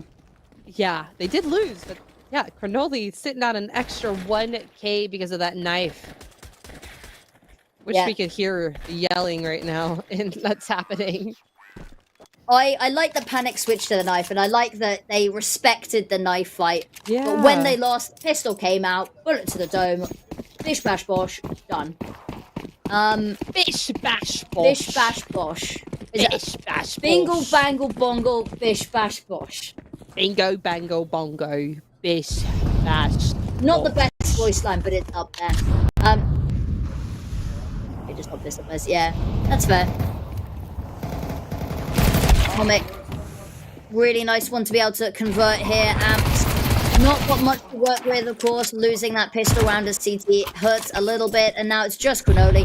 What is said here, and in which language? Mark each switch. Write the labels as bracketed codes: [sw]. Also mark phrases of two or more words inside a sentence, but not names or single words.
[en] Yeah, they did lose, but yeah, Quinoli sitting on an extra 1K because of that knife. Wish Yeah. we could hear yelling right now, and that's happening. I like the panic switch to the knife, and I like that they respected the knife fight. Yeah. But when they lost, the pistol came out, bullet to the dome, bish bash bosh, done. Bish bash bosh. Bish bash bosh. Is it Bish bash bingle bosh. bangle bongle bish bash bosh? Bingo bango bongo. Bish bash. Not the best voice line, but it's up there. I just got this up there. Yeah, that's fair. Comic. Really nice one to be able to convert here. Not got much to work with, of course. Losing that pistol round as CT hurts a little bit, and now it's just Quinoli.